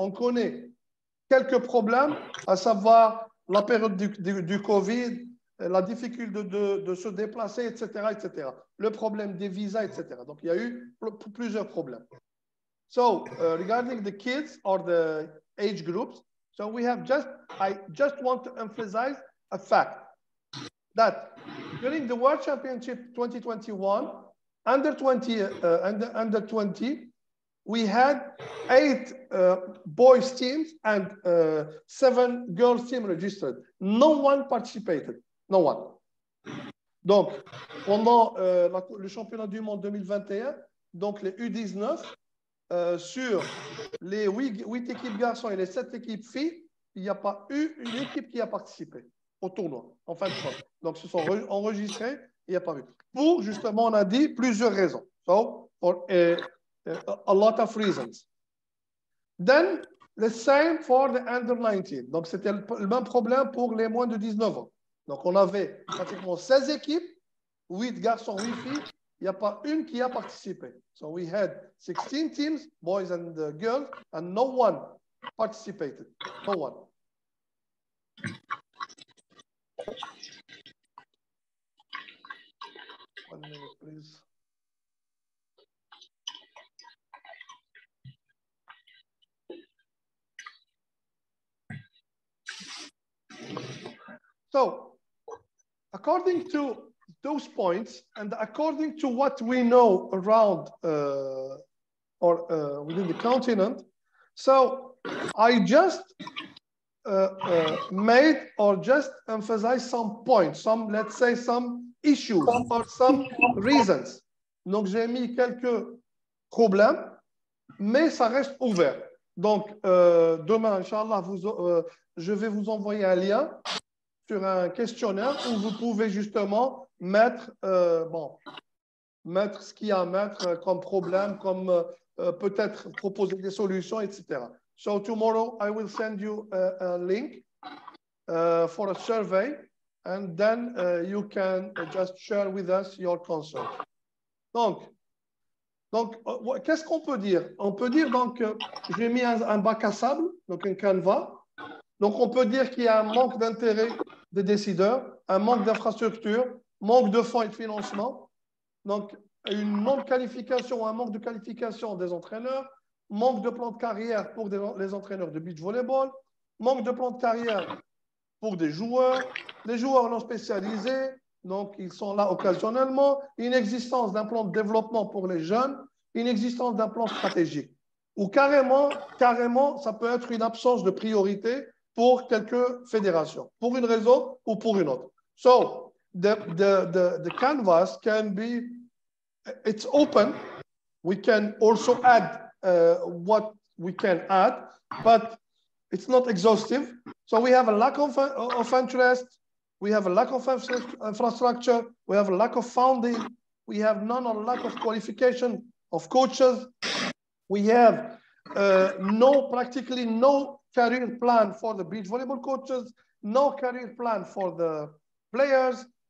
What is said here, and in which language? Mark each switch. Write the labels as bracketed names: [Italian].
[French] On connaît quelques problèmes, à savoir la période du Covid, la difficulté de se déplacer, etc., etc. Le problème des visas, etc. Donc, il y a eu plusieurs problèmes. [English] So, regarding the kids or the age groups, so I just want to emphasize a fact that during the World Championship 2021, under 20, we had 8 boys teams and 7 girls teams registered. No one participated. No one. [French] Donc, pendant le championnat du monde 2021, donc les U19, sur les 8 équipes garçons et les 7 équipes filles, il n'y a pas eu une équipe qui a participé au tournoi, en fin de compte. Donc, se sont enregistrés, il n'y a pas eu. Pour, justement, on a dit plusieurs raisons. [English] So, for a lot of reasons. Then, the same for the under 19. [French] Donc, c'était le même problème pour les moins de 19 ans. Donc, on avait pratiquement 16 équipes, 8 garçons, 8 filles. Il n'y a pas une qui a participé. [English] So, we had 16 teams, boys and girls, and no one participated. No one. 1 minute, please. So, according to those points and according to what we know around within the continent, so I just made or just emphasize some points, some, let's say, some issues or some reasons. [French] Donc, j'ai mis quelques problèmes, mais ça reste ouvert. Donc, demain, Inch'Allah, je vais vous envoyer un lien sur un questionnaire où vous pouvez justement mettre, mettre ce qu'il y a à mettre comme problème, comme peut-être proposer des solutions, etc. [English] So tomorrow I will send you a link for a survey, and then you can just share with us your concerns. [French] Donc qu'est-ce qu'on peut dire? On peut dire donc, j'ai mis un bac à sable, donc un canevas. Donc, on peut dire qu'il y a un manque d'intérêt des décideurs, un manque d'infrastructure, manque de fonds et de financement. Donc, une non-qualification, un manque de qualification des entraîneurs, manque de plan de carrière pour les entraîneurs de beach volleyball, manque de plan de carrière pour des joueurs, les joueurs non spécialisés, donc ils sont là occasionnellement, inexistence d'un plan de développement pour les jeunes, inexistence d'un plan stratégique. Ou carrément, ça peut être une absence de priorité pour quelques fédérations, pour une raison ou pour une autre. [English] So, the canvas can be, it's open. We can also add what we can add, but it's not exhaustive. So we have a lack of interest, we have a lack of infrastructure, we have a lack of funding, we have none or lack of qualification of coaches, we have practically no career plan for the beach volleyball coaches, no career plan for the players.